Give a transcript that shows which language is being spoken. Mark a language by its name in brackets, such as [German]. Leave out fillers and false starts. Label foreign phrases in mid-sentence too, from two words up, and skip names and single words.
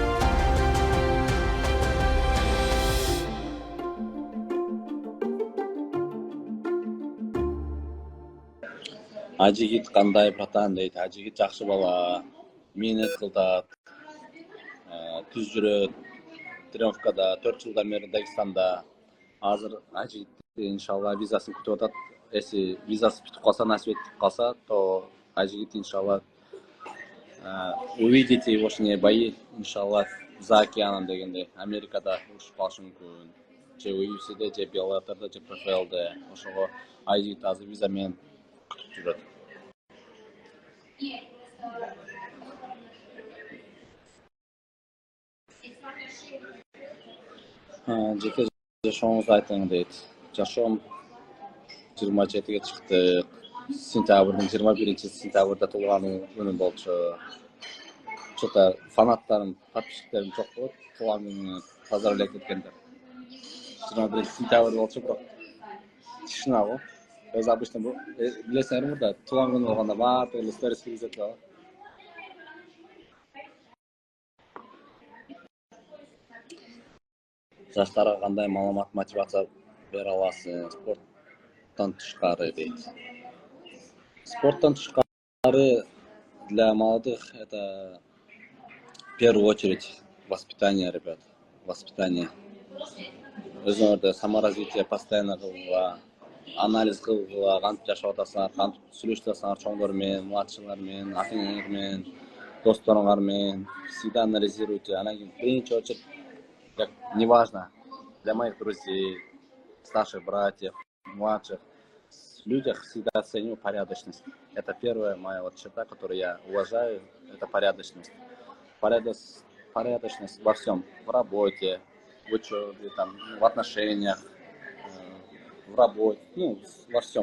[Kyrgyz] Ажигит кандай братан дейт. Ажигит жакшы бала. Менет кылдат. Түз жүрөт. Тренировкада 4 жылдан бери Дагестанда. Азыр Ажигит иншалла визасын күтүп атат. Если визасы бүтүп калса, насип этип калса, [Russian] то Ажигит иншалла увидите его бои, иншалла, за океаном дегенде. [Kyrgyz] Америкада урушуп калышы мүмкүн. Же UFC-де, же Bellator'да, же PFL-де. Ошого Ажигит азыр виза менен күтүп жүрөт. Жеке жашооңузду айтың дейт. Жашоом 27-ге чыктык. Сентябрдын 21-сентябрда туулган күнүм болчу. Что-то фанаттарым, подписчиктерим жок болот. Туулган күнү поздравлять эткендер. 21-сентябрь болчу, бирок тишина го. Өз обычно билесиңерби да, туулган күнү болгондо баардыгы эле сторис киргизет да. Жаштарга кандай маалымат, мотивация бере аласың спорттон тышкары дейт. Спорттон тышкары [Russian] для молодых это в первую очередь воспитание, ребят. Воспитание. [Kyrgyz] Өзүңөрдө саморазвитие постоянно кылгыла, анализ кылгыла, кантип жашап атасыңар, кантип сүйлөшүп атасыңар чоңдор менен, младшылар менен, ата-энеңер менен, досторуңар менен. [Russian] Всегда анализируйте. [Kyrgyz] Анан кийин биринчи [Russian] очередь, как неважно, для моих друзей, старших братьев, младших, в людях всегда ценю порядочность. Это первая моя вот черта, которую я уважаю, это порядочность. Порядочность во всем, в работе, в учебе, там, в отношениях, в работе, ну, во всем.